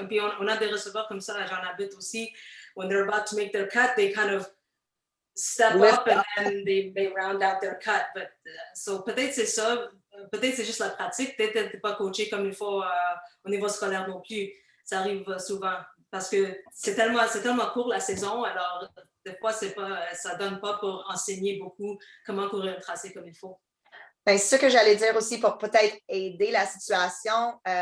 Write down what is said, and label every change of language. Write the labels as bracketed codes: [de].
[fr] Et puis on a des receveurs comme ça, j'en habite aussi. [en] When they're about to make their cut, they kind of step up and then they round out their cut. But so [fr] peut-être c'est ça. Peut-être c'est juste la pratique, peut-être t'es pas coaché comme il faut au niveau scolaire non plus. Ça arrive souvent parce que c'est tellement court la saison, alors des fois ça donne pas pour enseigner beaucoup comment courir un tracé comme il faut. Ben, c'est ce que j'allais dire aussi pour peut-être aider la situation.